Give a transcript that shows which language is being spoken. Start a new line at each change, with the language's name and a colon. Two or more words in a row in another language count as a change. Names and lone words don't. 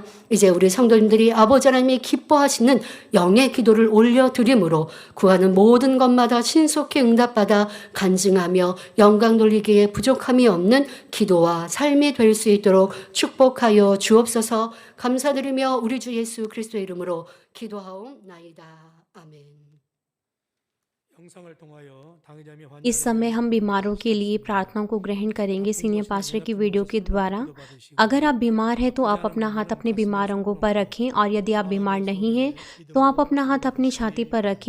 Korean: 이제 우리 성도님들이 아버지 하나님이 기뻐하시는 영의 기도를 올려드림으로 구하는 모든 것마다 신속히 응답받아 간증하며 영광 돌리기에 부족함이 없는 기도와 삶이 될 수 있도록 축복하여 주옵소서. 감사드리며 우리 주 예수 그리스도의 이름으로 기도하옵나이다. 아멘.
Hindi: इस समय हम बीमारों के लिए प्रार्थनाओं को ग्रहण करेंगे
English: senior pastor
Hindi: की वीडियो के द्वारा। अगर आप बीमार हैं तो आप अपना हाथ अपने बीमार अंगों पर रखें और यदि आप बीमार नहीं हैं तो आप अपना हाथ अपनी छाती पर रखें।